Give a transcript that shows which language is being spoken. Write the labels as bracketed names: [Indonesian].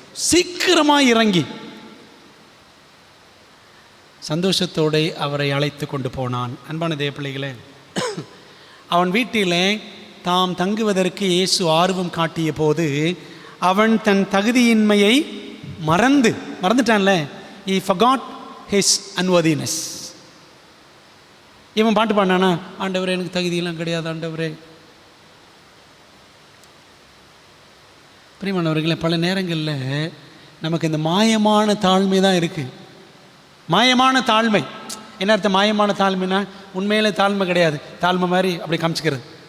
[Tamil] சீக்கிரமாக இறங்கி சந்தோஷத்தோடு அவரை அழைத்து கொண்டு போனான். அன்பான தேவ பிள்ளைகளே, அவன் வீட்டிலே தாம் தங்குவதற்கு இயேசு ஆர்வம் காட்டிய போது அவன் தன் தகுதியின்மையை மறந்துட்டான்ல. [English] he forgot his unworthiness. [Tamil] இவன் பாட்டு பாடினானா, ஆண்டவரே எனக்கு தகுதியெல்லாம் கிடையாது ஆண்டவரே. பிரியமானவர்களே, பல நேரங்களில் நமக்கு இந்த மாயமான தாழ்மை தான் இருக்குது. மாயமான தாழ்மை என்ன அர்த்தம்? மாயமான தாழ்மைனா உண்மையிலே தாழ்மை கிடையாது, தாழ்மை மாதிரி அப்படி காமிச்சிக்கிறது.